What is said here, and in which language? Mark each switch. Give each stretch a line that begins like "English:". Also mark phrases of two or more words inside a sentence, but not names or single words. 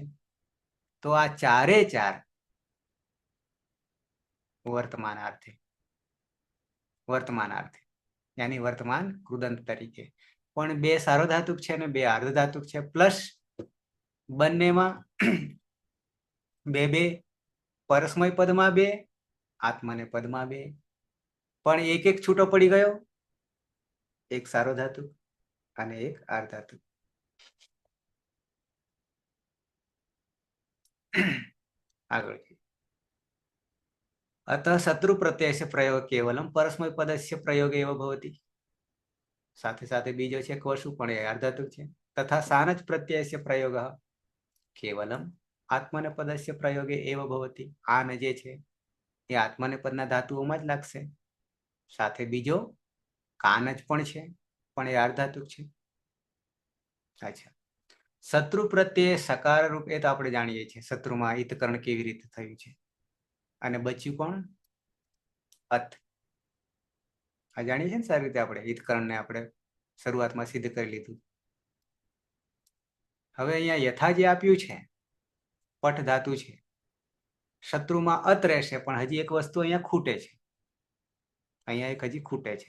Gujarati: તો આ ચારે ચાર વર્તમાનાર્થે, વર્તમાનાર્થે યાની વર્તમાન કૃદંત તરીકે, પણ બે સાર્વધાતુક છે અને બે અર્ધધાતુક છે, પ્લસ બંનેમાં બે બે પરસ્મય પદમાં બે, આત્માને પદમાં બે, પણ એક એક છૂટો પડી ગયો, એક સાર્વધાતુક અને એક અર્ધધાતુક.
Sanskrit: આગળ अतः शत्रु प्रत्यय प्रयोग केवलम परस्मय पदस्य प्रयोग एव भवति,
Gujarati: સાથે સાથે બીજો છે ક્વશુ પણ એ અર્ધાતુક છે.
Sanskrit: तथा सानच प्रत्ययस्य प्रयोग केवलम आत्मने पदस्य प्रयोगे एव भवति,
Gujarati: આન જે છે એ આત્મને પદના ધાતુઓમાં જ લાગશે. સાથે બીજો કાનચ પણ છે પણ એ અર્ધાતુક છે. અચ્છા, શત્રુ પ્રત્યય સકાર રૂપ એ તો આપણે જાણીએ છીએ શત્રુમાં ઇતકરણ કેવી રીતે થયું છે. અને બચ્યું કોણ, અત. આ જાણીએ છીએ ને સારી રીતે આપણે હિતકરણને આપણે શરૂઆતમાં સિદ્ધ કરી લીધું. હવે અહીંયા યથા જે આપ્યું છે પઠ ધાતુ છે, શત્રુમાં અત રહેશે, પણ હજી એક વસ્તુ અહીંયા ખૂટે છે, અહીંયા એક હજી ખૂટે છે.